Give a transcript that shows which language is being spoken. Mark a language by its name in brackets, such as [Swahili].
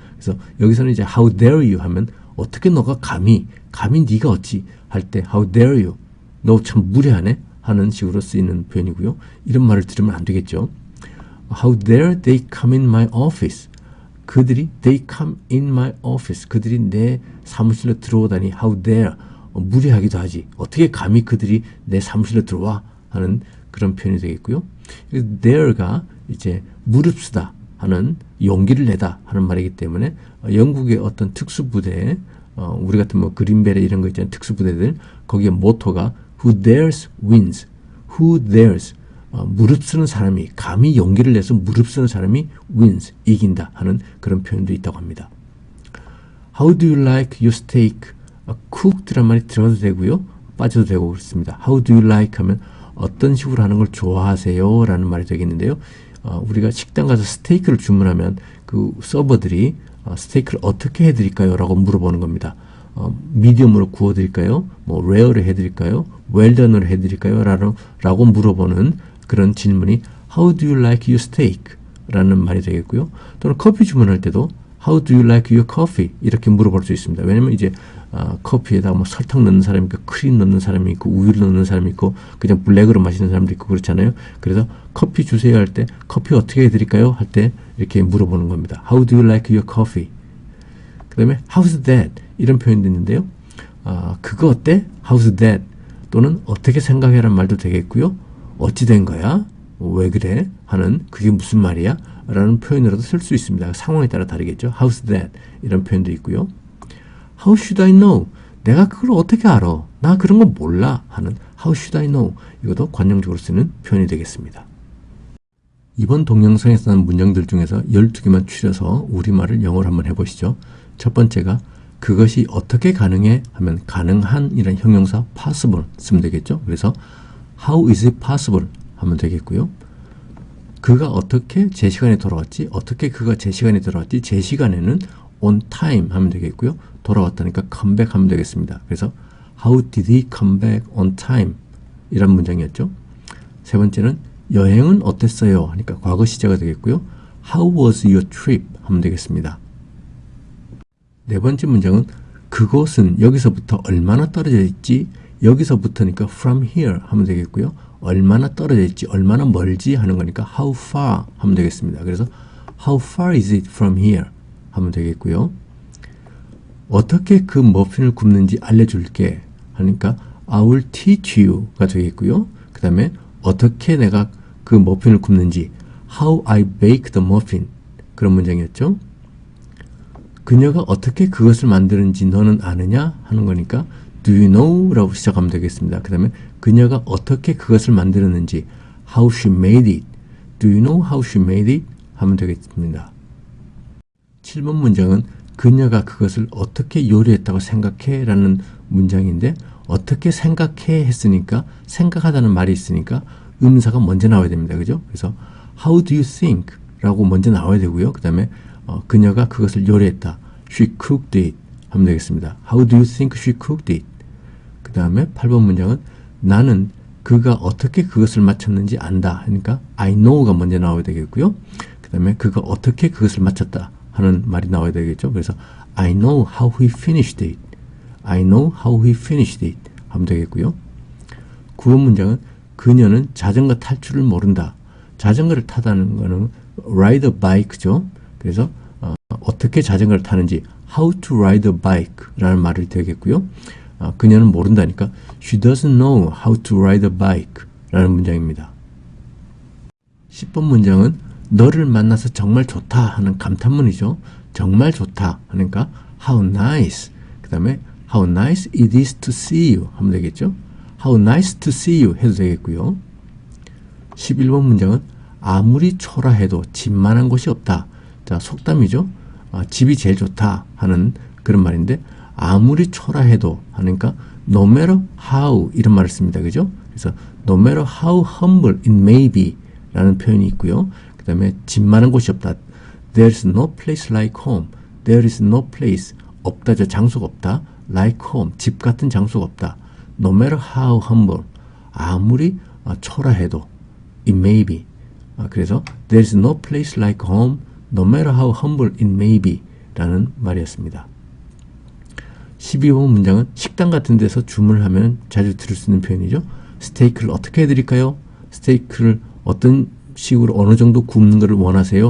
[Korean] 그래서 여기서는 이제 [English] how dare you [Korean] 하면 어떻게 너가 감히 네가 어찌 할 때 [English] how dare you, [Korean] 너 참 무례하네 하는 식으로 쓰이는 표현이고요. 이런 말을 들으면 안 되겠죠. [English] How dare they come in my office. they come in my office. [Korean] 그들이 내 사무실로 들어오다니 [English] how dare. [Korean] 무례하기도 하지. 어떻게 감히 그들이 내 사무실로 들어와 하는 그런 표현이 되겠고요. dare가 이제 무릅쓰다 하는 용기를 내다 하는 말이기 때문에 영국의 어떤 특수부대, 우리 같은 그린베레 이런 거 있잖아요. 특수부대들 거기에 모토가 [English] Who dares wins. Who dares [Korean] 무릅쓰는 사람이 감히 용기를 내서 무릅쓰는 사람이 [English] wins [Korean] 이긴다 하는 그런 표현도 있다고 합니다. [English] How do you like your steak? [Korean] cooked란 말이 들어가도 되고요. 빠져도 되고 그렇습니다. [English] How do you like [Korean] 하면 어떤 식으로 하는 걸 좋아하세요? 라는 말이 되겠는데요. 우리가 식당 가서 스테이크를 주문하면 그 서버들이 스테이크를 어떻게 해드릴까요? 라고 물어보는 겁니다. 미디움으로 구워드릴까요? 레어를 해드릴까요? 웰던으로 해드릴까요? 라고 물어보는 그런 질문이 [English] How do you like your steak? [Korean] 라는 말이 되겠고요. 또는 커피 주문할 때도 [English] How do you like your coffee? [Korean] 이렇게 물어볼 수 있습니다. 왜냐면 이제 커피에다 설탕 넣는 사람이 있고 크림 넣는 사람이 있고 우유를 넣는 사람이 있고 그냥 블랙으로 마시는 사람도 있고 그렇잖아요. 그래서 커피 주세요 할 때 커피 어떻게 해드릴까요? 할 때 이렇게 물어보는 겁니다. [English] How do you like your coffee? [Korean] 그 다음에 [English] How's that? [Korean] 이런 표현도 있는데요. 그거 어때? [English] How's that? [Korean] 또는 어떻게 생각해란 말도 되겠고요. 어찌 된 거야? 왜 그래? 하는 그게 무슨 말이야? 라는 표현으로도 쓸 수 있습니다. 상황에 따라 다르겠죠. [English] How's that? [Korean] 이런 표현도 있고요. [English] How should I know? [Korean] 내가 그걸 어떻게 알아? 나 그런 거 몰라 하는 [English] How should I know? [Korean] 이것도 관용적으로 쓰는 표현이 되겠습니다. 이번 동영상에서 나온 문장들 중에서 12개만 추려서 우리말을 영어로 한번 해보시죠. 첫 번째가 그것이 어떻게 가능해? 하면 가능한 이란 형용사 possible 쓰면 되겠죠. 그래서 [English] How is it possible? [Korean] 하면 되겠고요. 그가 어떻게 제 시간에 돌아왔지? 어떻게 그가 제 시간에 돌아왔지? 제 시간에는 on time 하면 되겠고요. 돌아왔다니까 [English] come back [Korean] 하면 되겠습니다. 그래서 [English] How did he come back on time? [Korean] 이란 문장이었죠. 세 번째는 여행은 어땠어요? 하니까 과거 시제가 되겠고요. [English] How was your trip? [Korean] 하면 되겠습니다. 네 번째 문장은 그곳은 여기서부터 얼마나 떨어져 있지? 여기서부터니까 [English] from here [Korean] 하면 되겠고요. 얼마나 떨어져 있지? 얼마나 멀지? 하는 거니까 [English] how far [Korean] 하면 되겠습니다. 그래서 [English] how far is it from here? [Korean] 하면 되겠고요. 어떻게 그 머핀을 굽는지 알려줄게 하니까 [English] I will teach you [Korean] 가 되겠고요. 그 다음에 어떻게 내가 그 머핀을 굽는지 [English] How I bake the muffin [Korean] 그런 문장이었죠. 그녀가 어떻게 그것을 만드는지 너는 아느냐 하는 거니까 [English] Do you know? [Korean] 라고 시작하면 되겠습니다. 그 다음에 그녀가 어떻게 그것을 만들었는지 [English] How she made it Do you know how she made it? [Korean] 하면 되겠습니다. 7번 문장은 그녀가 그것을 어떻게 요리했다고 생각해? 라는 문장인데 어떻게 생각해? 했으니까 생각하다는 말이 있으니까 의문사가 먼저 나와야 됩니다. 그죠? [English] 그래서 How do you think? [Korean] 라고 먼저 나와야 되고요. 그 다음에 그녀가 그것을 요리했다. [English] She cooked it [Korean] 하면 되겠습니다. [English] How do you think she cooked it? [Korean] 그 다음에 8번 문장은 나는 그가 어떻게 그것을 맞췄는지 안다. 그러니까 [English] I know [Korean] 가 먼저 나와야 되겠고요. 그 다음에 그가 어떻게 그것을 맞췄다 하는 말이 나와야 되겠죠. [English] 그래서 I know how he finished it. I know how he finished it [Korean] 하면 되겠고요. 9번 문장은 그녀는 자전거 탈 줄을 모른다. 자전거를 타다는 거는 [English] ride a bike [Korean] 죠. 그래서 어떻게 자전거를 타는지 [English] how to ride a bike [Korean] 라는 말이 되겠고요. 그녀는 모른다니까 [English] she doesn't know how to ride a bike [Korean] 라는 문장입니다. 10번 문장은 너를 만나서 정말 좋다 하는 감탄문이죠. 정말 좋다 하니까 [English] how nice [Korean] 그 다음에 [English] how nice it is to see you [Korean] 하면 되겠죠. [English] how nice to see you [Korean] 해도 되겠고요. 11번 문장은 아무리 초라해도 집만한 곳이 없다. 자, 속담이죠. 집이 제일 좋다 하는 그런 말인데 아무리 초라해도 하니까 [English] no matter how [Korean] 이런 말을 씁니다. 그죠? 그래서 [English] no matter how humble it may be [Korean] 라는 표현이 있고요. 그 다음에 집만한 곳이 없다. [English] There is no place like home. There is no place. [Korean] 없다. 저 장소가 없다. [English] Like home. [Korean] 집 같은 장소가 없다. [English] No matter how humble. [Korean] 아무리 초라해도 [English] it may be. [Korean] 그래서 [English] There is no place like home. No matter how humble it may be. [Korean] 라는 말이었습니다. 12번 문장은 식당 같은 데서 주문을 하면 자주 들을 수 있는 표현이죠. 스테이크를 어떻게 해드릴까요? 스테이크를 어떤 식으로 어느 정도 굽는 것을 원하세요?